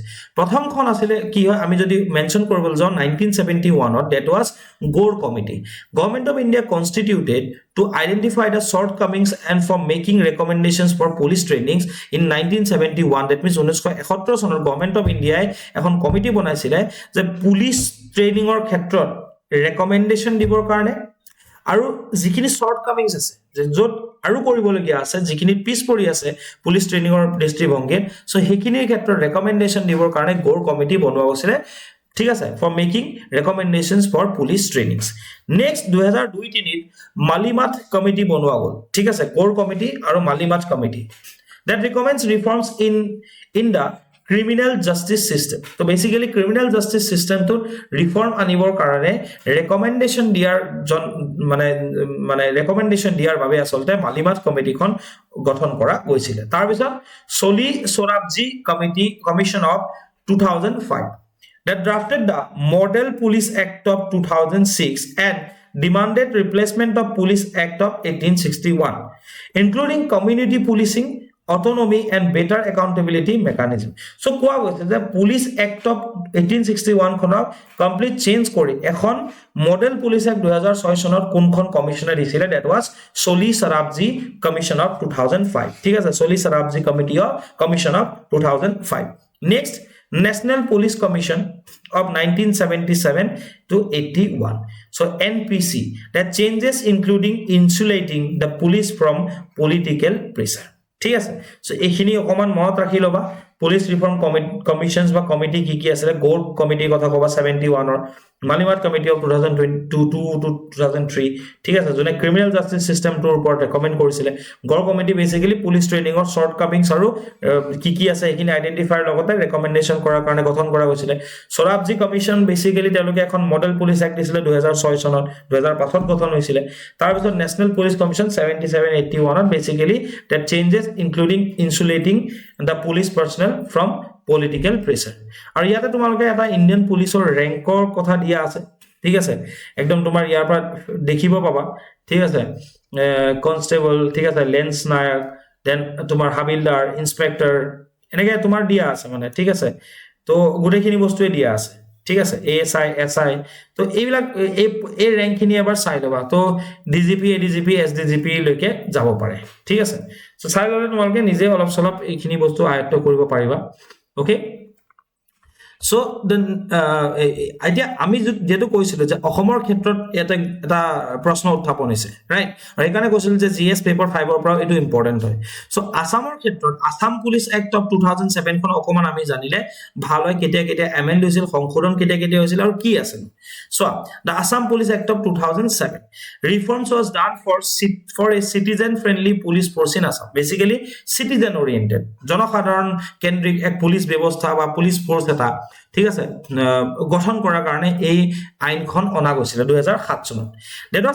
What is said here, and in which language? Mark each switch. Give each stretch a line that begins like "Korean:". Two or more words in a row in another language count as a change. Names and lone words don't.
Assamese: প্ৰথমখন আছিলে কি হয়, আমি যদি মেনশ্যন কৰিবলৈ যাওঁ 1971,
English: that was Gore Committee. Government of India constituted to identify the shortcomings and for making recommendations for police trainings in
Assamese: 1971,
English: that means
Assamese: 1971 চনত গভৰ্ণমেণ্ট অফ ইণ্ডিয়াই এখন কমিটি বনাইছিলে যে
English: police training
Assamese: ক্ষেত্ৰত ৰেকমেণ্ডেশ্যন দিবৰ কাৰণে, আৰু যিখিনি শৰ্টকামিংছ আছে, য'ত আৰু কৰিবলগীয়া আছে, যিখিনি পিছ পৰি আছে
English: police training
Assamese: দৃষ্টিভংগীত, সো সেইখিনিৰ ক্ষেত্ৰত ৰেকমেণ্ডেশ্যন দিবৰ কাৰণে গৌৰ কমিটি বনোৱা হৈছিলে, ঠিক আছে,
English: for making recommendations for police trainings.
Assamese: নেক্সট 2002-03 মালিমাথ কমিটি বনোৱা গ'ল, ঠিক আছে, গৌৰ কমিটি আৰু মালিমাথ কমিটি,
English: that recommends reforms in the criminal justice system. So basically criminal justice system to reform
Assamese: আনিবৰ কাৰণে ৰেকমেণ্ডেশ্যন দিয়াৰ মানে ৰেকমেণ্ডেশ্যন দিয়াৰ বাবে আচলতে মালিমাথ কমিটিখন গঠন কৰা গৈছিল। তাৰ পিছত
English: চলি সোৰাবজি কমিশন অফ 2005 that drafted the Model Police Act of 2006 and demanded replacement of Police Act of 1861, including community policing, autonomy and better accountability mechanism.
Assamese: So কোৱা গৈছে যে পুলিচ এক্ট অফ 1861 খনক
English: complete change
Assamese: কৰি এখন মডেল পুলিচ এক্ট 2006 চনত কোনখন কমিশনে দিছিলে,
English: that was
Assamese: চলি সৰাবজি কমিশন অফ 2005, ঠিক আছে, চলি সৰাবজি কমিশন অফ 2005।
English: নেক্সট National Police Commission of 1977 to 81, so NPC, that changes including insulating the police from political pressure,
Assamese: ঠিক আছে। সো এইখিনি অকমান মনত ৰাখি লবা,
English: police reform commissions
Assamese: বা কমিটি কি কি আছিলে, গৌৰ কমিটিৰ কথা কবা 71-ৰ, মালিমাথ কমিটি অফ 2002 to 2003, ঠিক আছে, যোনে
English: criminal justice system
Assamese: ওপৰত ৰেকমেণ্ড কৰিছিলে। গৌৰ কমিটি বেসিক্যালি
English: police training shortcomings
Assamese: আৰু কি কি আছে এইখিনি আইডেন্টিফাইৰ লগতে ৰেকমেণ্ডেশ্যন কৰাৰ কাৰণে গঠন কৰা হৈছিলে। সোৰাবজি কমিশন বেসিক্যালি তেওঁলোকে এখন মডেল পুলিচ এক্ট দিছিলে 2006 চনত, 2005ত গঠন হৈছিলে। তাৰ পিছত
English: নেশনেল পুলিচ কমিশন 77-81ত বেসিক্যালি that changes including insulating the police personnel from political pressure,
Assamese: আৰু ইয়াতে তোমালোকে এটা
English: Indian police
Assamese: ৰেংকৰ কথা দিয়া আছে, ঠিক আছে, একদম তোমাৰ ইয়াৰ পৰা দেখিব পাবা, ঠিক আছে, কনষ্টেবল, ঠিক আছে, লেন্স নায়ক, দেন তোমাৰ হাবিলদাৰ, ইন্সপেক্টৰ, এনেকৈ তোমাৰ দিয়া আছে মানে, ঠিক আছে। তো গোটেইখিনি বস্তুৱে দিয়া আছে, ঠিক আছে ASI SI তো এইবিলাক এই ৰেংক খিনি এবাৰ চাই লবা তো DGP ADGP SDGP লৈকে যাব পাৰে ঠিক আছে সো চাই ললে তোমালোকে নিজে অলপ সলপ এইখিনি বস্তু আয়ত্ত কৰিব পাৰিবা ওকে
English: So then idea
Assamese: আমি যেটো কৈছিল যে অসমৰ ক্ষেত্ৰত এটা প্ৰশ্ন উত্থাপন হৈছে ৰাইট আৰু এইকাৰণে কৈছিল যে
English: GS paper
Assamese: 5 ৰ পৰা এটো ইম্পৰ্টেন্ট হয় সো আসামৰ ক্ষেত্ৰত আসাম পুলিচ এক্ট অফ 2007 খন অকমান আমি জানিলে ভাল হয় কেতিয়া এমেন্ড হৈছিল সংশোধন কেতিয়া হৈছিল আৰু কি আছিল সো
English: the Assam Police Act of 2007 reforms was done for a citizen friendly police force in Assam basically citizen oriented
Assamese: জনসাধাৰণ কেন্দ্ৰিক এক পুলিশ ব্যৱস্থা বা পুলিশ ফোর্স এটা ঠিক আছে গঠন কৰাৰ কাৰণে এই আইনখন অনা গৈছিল 2007 চনত
English: that was